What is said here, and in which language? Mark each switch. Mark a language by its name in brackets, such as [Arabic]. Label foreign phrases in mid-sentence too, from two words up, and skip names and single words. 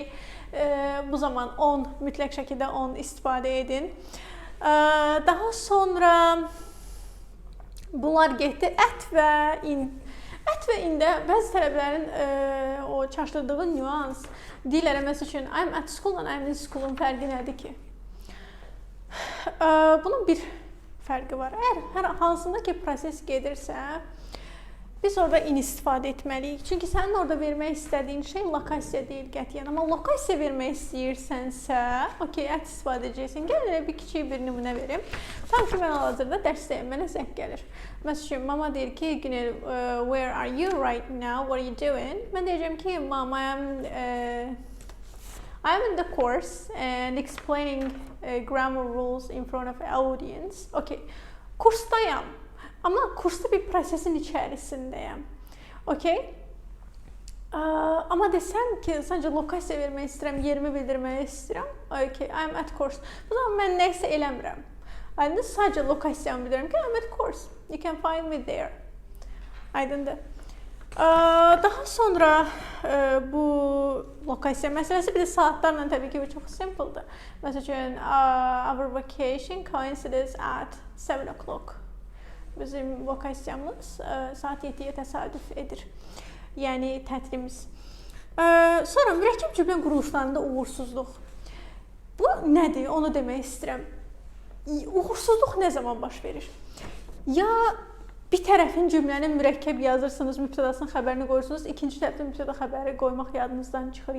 [Azerbaijani] Bu zaman on, mütləq şəkildə on istifadə edin. Daha sonra bunlar getdi. Ət və in. Ət və ində bəzi tələbələrin o çaşdırdığı nüans deyirlər, məsəl üçün, [English] I'm at school and I'm in school'un [Azerbaijani] fərqi nədir ki? Bunun bir fərqi var. Əgər hər hansında ki proses gedirsə, biz orada in istifadə etməliyik. Çünki sənin orada vermək istədiyin şey lokasiya deyil qətiyyən. Amma lokasiya vermək istəyirsənsə, okey, ət istifadə edəcəksən. Gəlin elə bir kiçik bir nümunə verim. Tam ki, mən hal-hazırda dərsdəyim, mənə zəng gəlir. Məsələn, mama deyir ki, Günel, [English] where are you right now? What are you doing? [Azerbaijani] Mən deyəcəm ki, [English] mama, I'm in the course and explaining grammar rules in front of audience. [Azerbaijani] Okey, kursdayam. Amma kursda bir prosesin içərisindəyəm. Okey? Amma desəm ki, sadəcə lokasiya vermək istəyirəm, yerimi bildirmək istəyirəm. [English] Okay, I'm at course. [Azerbaijani] Bu zaman mən nə isə eləmirəm. Aydındır, sadəcə lokasiyanı bildirirəm ki, [English] I'm at course. You can find me there. [Azerbaijani] Aydındır. Daha sonra bu lokasiya məsələsi bir də saatlarla təbii ki, bu çox simpledir. Məsələn, [English] our vacation coincides at 7 o'clock. [Azerbaijani] Bizim lokasiyamız saat 7-yə təsadüf edir. Yəni tətilimiz. Sonra mürəkkəb cümlə quruluşlarında uğursuzluq. Bu nədir? Onu demək istəyirəm. Uğursuzluq nə zaman baş verir? Ya bir tərəfin cümlənin mürəkkəb yazırsınız, mübtədasının xəbərini qoyursunuz, ikinci tərəfdə mübtəda xəbəri qoymaq yadınızdan çıxır.